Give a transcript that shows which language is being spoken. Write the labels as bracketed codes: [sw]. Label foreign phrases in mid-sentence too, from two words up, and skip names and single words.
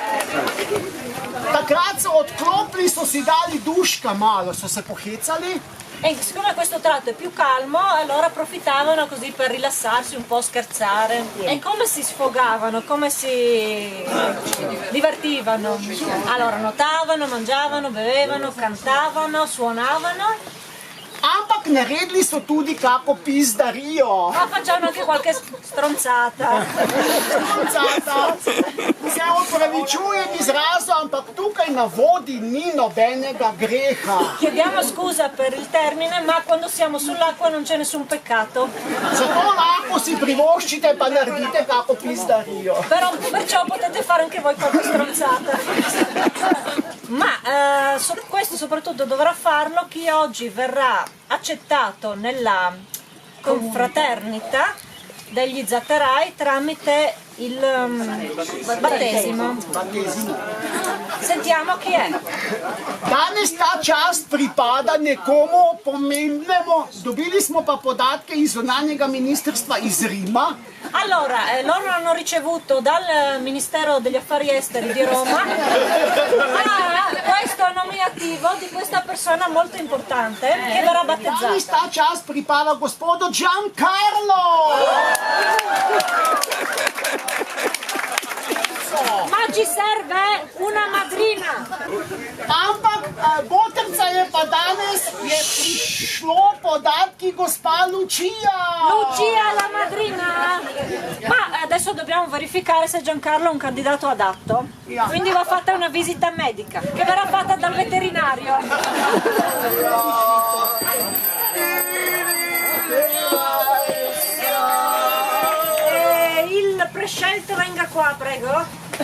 [sl] Takrat so odklopili, so si dali duška malo, so se pohecali [it] E siccome questo tratto è più calmo, allora approfittavano così per rilassarsi un po', scherzare. E come si sfogavano, come si divertivano? Allora nuotavano, mangiavano, bevevano, cantavano, suonavano. [sl] Ampak naredili so tudi kako pizdarijo. [it] Ma facevano anche qualche stronzata. Stronzata. [sl] Se opravičujem izrazu, ampak tukaj na vodi ni nobenega greha. [it] Chiediamo scusa per il termine, ma quando siamo sull'acqua non c'è nessun peccato. [sl] Zato lahko si privoščite pa naredite kako pizdarijo. [it] Però perciò potete fare anche voi qualche stronzata. Ma questo soprattutto dovrà farlo chi oggi verrà accettato nella confraternita degli Zatterai tramite il battesimo. Sentiamo chi è. [sl] Danes ta čast pripada nekomu pomembnemu. Dobili smo pa podatke iz zunanjega ministrstva iz Rima. [it] Allora, loro hanno ricevuto dal Ministero degli Affari Esteri di Roma questo nominativo di questa persona molto importante che verrà battezzata. [sl] Danes ta čast pripada gospodu Giancarlo. [it] Ma ci serve una madrina. [sl] Ampak botrca je pa danes prišlo podatki gospa Lucia. [it] Lucia la madrina. Ma adesso dobbiamo verificare se Giancarlo è un candidato adatto. Quindi va fatta una visita medica che verrà fatta dal veterinario. Il prescelto venga qua, prego.